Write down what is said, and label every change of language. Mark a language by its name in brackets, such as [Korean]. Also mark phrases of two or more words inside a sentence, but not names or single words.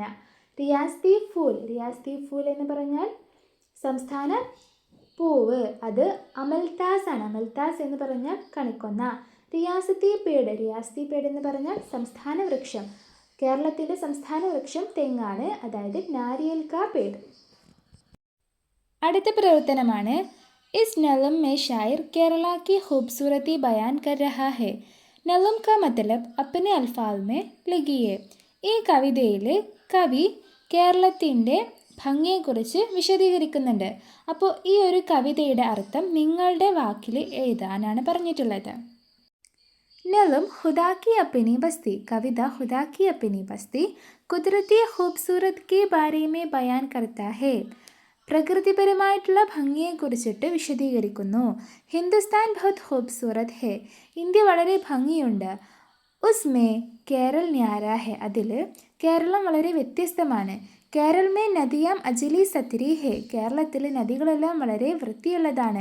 [Hindi] रियासती फूल [Malayalam] എന്ന് പറഞ്ഞാൽ സംസ്ഥാന പൂവ്, അത് അമൽത്താസ് ആണ്. അമൽത്താസ് എന്ന് പറഞ്ഞാൽ കണിക്കൊന്ന. [Hindi] रियासती पेड़ [Malayalam] എന്ന് പറഞ്ഞാൽ സംസ്ഥാന വൃക്ഷം. കേരളത്തിൻ്റെ സംസ്ഥാന വൃക്ഷം തെങ്ങാണ്, അതായത് [Hindi] नारियल का पेड़. [Malayalam] അടുത്ത പ്രവർത്തനമാണ്. [Hindi] इस नज़म में शायर केरला की खूबसूरती बयान कर रहा है. नज़म का मतलब अपने अल्फाज में लिखिए. [Malayalam] ഈ കവിതയിൽ കവി കേരളത്തിൻ്റെ ഭംഗിയെക്കുറിച്ച് വിശദീകരിക്കുന്നുണ്ട്. അപ്പോൾ ഈ ഒരു കവിതയുടെ അർത്ഥം നിങ്ങളുടെ വാക്കിൽ എഴുതാനാണ് പറഞ്ഞിട്ടുള്ളത്. [Hindi] नज़म खुदा की अपनी बस्ती कविता खुदा की अपनी बस्ती कुदरती खूबसूरत के बारे में बयान करता है. [Malayalam] പ്രകൃതിപരമായിട്ടുള്ള ഭംഗിയെക്കുറിച്ചിട്ട് വിശദീകരിക്കുന്നു. [Hindi] हिंदुस्तान बहुत खूबसूरत है [Malayalam] ഇന്ത്യ വളരെ ഭംഗിയുണ്ട്. [Hindi] उसमें केरल न्यारा है [Malayalam] അതിൽ കേരളം വളരെ വ്യത്യസ്തമാണ്. [Hindi] केरल में नदियां अजली सत्री है [Malayalam] കേരളത്തിൽ നദികളെല്ലാം വളരെ വൃത്തിയുള്ളതാണ്.